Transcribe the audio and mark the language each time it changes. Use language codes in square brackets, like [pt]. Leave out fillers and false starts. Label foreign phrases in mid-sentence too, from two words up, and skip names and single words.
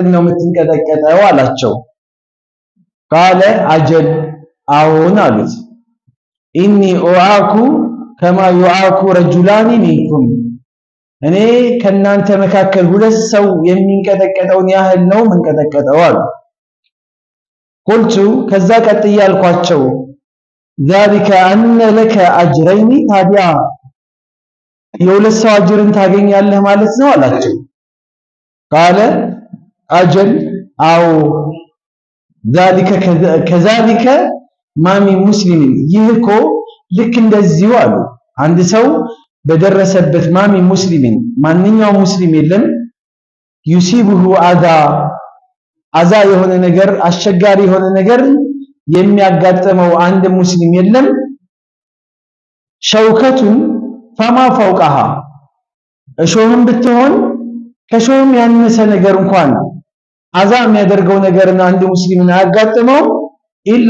[am] ነው የምትንቀጠቀጠው አላቸው። [ar] قال أجل [am] አዎን አሉት። [ar] إني أوعك كما يوعك رجلان منكم [am] እኔ ከናንተ መካከል ሁለት ሰው የሚንቀጠቀጠውን ያህል ነው መንቀጠቀጠው አሉ። ቁልቱ ከዛ ቀጥዬ አልኳቸው [ar] ذلك أن لك أجرين [am] ታዲያ የሁለት ሰው አጅርን ታገኛለህ ማለት ነው አላቸው። [ar] قال أجل [am] አው [ar] ذلك كذلك ما من مسلم [am] ይህ እኮ ልክ እንደዚሁ አሉ አንድ ሰው በደረሰበት [ar] ما من مسلم [am] ማንኛውም ሙስሊም የለም يصيبه አዛ የሆነ ነገር አስቸጋሪ የሆነ ነገር የሚያጋጥመው አንድ ሙስሊም የለም [ar] شوكة فما فوقها [am] እሾህም ብትሆን ከሾህም ያነሰ ነገር እንኳን አዛ የሚያደርገው ነገርን አንድ ሙስሊምን አያጋጥመው ኢላ